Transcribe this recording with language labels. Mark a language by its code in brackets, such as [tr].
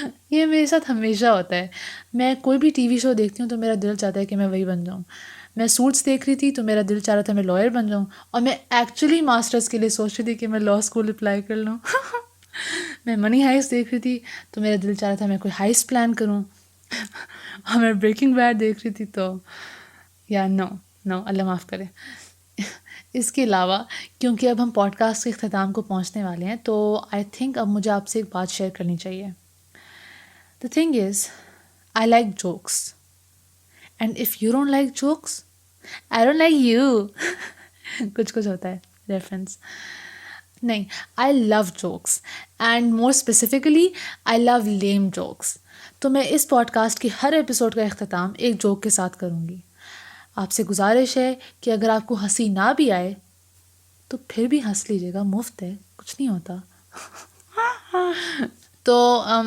[ur] یہ میرے ساتھ ہمیشہ ہوتا ہے، میں کوئی بھی ٹی وی شو دیکھتی ہوں تو میرا دل چاہتا ہے کہ میں وہی بن جاؤں۔ میں سوٹس دیکھ رہی تھی تو میرا دل چاہ رہا تھا میں لائر بن جاؤں، اور میں ایکچولی ماسٹرز کے لیے سوچ رہی تھی کہ میں لاء اسکول اپلائی کر لوں۔ میں منی ہائسٹ دیکھ رہی تھی تو میرا دل چاہ رہا تھا میں کوئی ہائسٹ پلان کروں، اور میں بریکنگ بیڈ دیکھ رہی تھی تو یا نو اللہ معاف کرے۔ اس کے علاوہ کیونکہ اب ہم پوڈ کاسٹ کے اختتام کو پہنچنے والے ہیں، تو آئی تھنک اب مجھے آپ سے ایک بات شیئر کرنی چاہیے۔ [en] The thing is, I like jokes. And if you don't like jokes, I don't like you. [ur] کچھ ہوتا ہے ریفرنس۔ نہیں، [en] I love jokes. And more specifically, I love lame jokes. [ur] تو میں اس پوڈ کاسٹ کی ہر ایپیسوڈ کا اختتام ایک جوک کے ساتھ کروں گی۔ آپ سے گزارش ہے کہ اگر آپ کو ہنسی نہ بھی آئے تو پھر بھی ہنس لیجیے گا، مفت ہے، کچھ نہیں ہوتا۔ تو